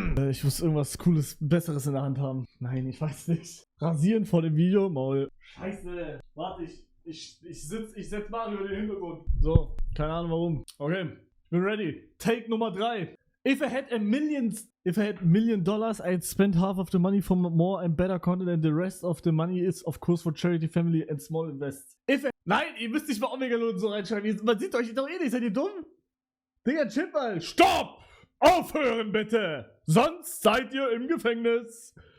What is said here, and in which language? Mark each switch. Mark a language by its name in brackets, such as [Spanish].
[German] Ich muss irgendwas Cooles, Besseres in der Hand haben. Nein, ich weiß nicht. Rasieren vor dem Video, Maul. Scheiße. Warte, ich setz Mario in den Hintergrund. So, keine Ahnung warum. Okay, ich bin ready. Take Nummer 3. [English] If I had $1 million, I'd spend half of the money for more and better content and the rest of the money is of course for charity, family and small invests. [German] Nein, ihr müsst nicht mal Omega Lul so reinschreiben. Man sieht euch doch eh nicht. Seid ihr dumm? Digga, chill mal. Stopp! Aufhören bitte! Sonst seid ihr im Gefängnis.